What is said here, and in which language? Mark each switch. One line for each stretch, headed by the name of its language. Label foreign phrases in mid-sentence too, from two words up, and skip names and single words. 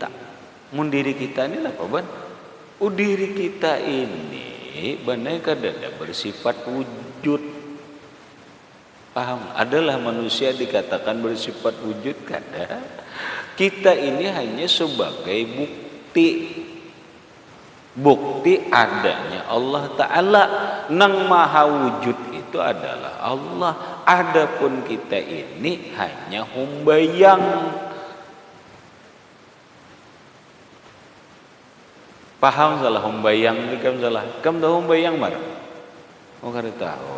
Banjar: Mun diri kita ini apa ban? Diri kita ini benar kadang bersifat wujud. Paham? Adalah manusia dikatakan bersifat wujud kada.
Indonesian: Kita ini hanya sebagai bukti adanya Allah Ta'ala.
Banjar: Nang maha wujud itu adalah Allah. Adapun kita ini hanya humbayang. Paham salah humbayang ni kam salah. Kam tahu humbayang mar? Oh kada tahu.